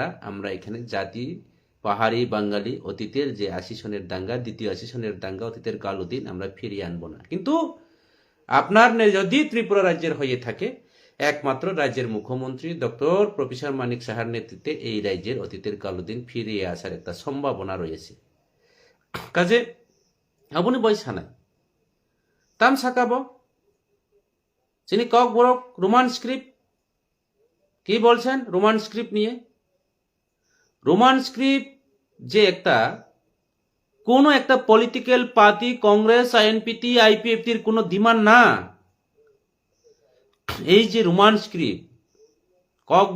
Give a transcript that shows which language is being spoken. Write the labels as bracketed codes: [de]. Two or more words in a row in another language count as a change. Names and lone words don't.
[bn] আমরা এখানে জাতি পাহাড়ি বাঙালি অতীতের যে 80 সনের দাঙ্গা, দ্বিতীয় 80 সনের দাঙ্গা, অতীতের কালো দিন আমরা ফিরিয়ে আনবো না। কিন্তু আপনার যদি ত্রিপুরা রাজ্যের হয়ে থাকে, একমাত্র রাজ্যের মুখ্যমন্ত্রী ডক্টর প্রফেসর মানিক সাহার নেতৃত্বে এই রাজ্যের অতীতের কালো দিন ফিরিয়ে আসার একটা সম্ভাবনা রয়েছে। কাজে [trp] abuni boysa nai tam sakabo [bn] যিনি কক বরক [en] Roman script [bn] কি বলছেন [en] Roman script [bn] নিয়ে [en] Roman script [bn] যে একটা কোন একটা [en] political party [bn] কংগ্রেস আইএনপিটি আইপিএফটির কোনো ডিমান্ড না এই যে [en] Roman script [bn] কক